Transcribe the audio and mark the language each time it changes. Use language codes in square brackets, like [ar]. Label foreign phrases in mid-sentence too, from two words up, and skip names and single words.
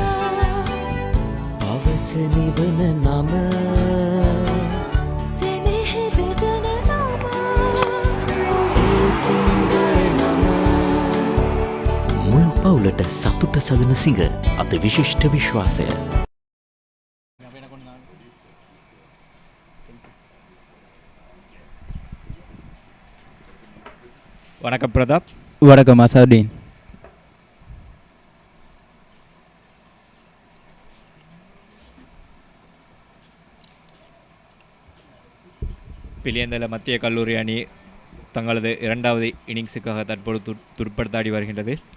[si] පවස නිවන නම සෙනෙහ බෙදන නම එය සිංහ නම මුළු පවුලට සතුට සදන සිංහ අද විශිෂ්ට විශ්වාසය [ta] வணக்கம் பிரதாப். வணக்கம் அசாதீன். பிலியந்தல மத்திய கல்லூரி அணி தங்களது இரண்டாவது இன்னிங்ஸுக்காக தற்போது துடுப்படுத்தாடி வருகின்றது.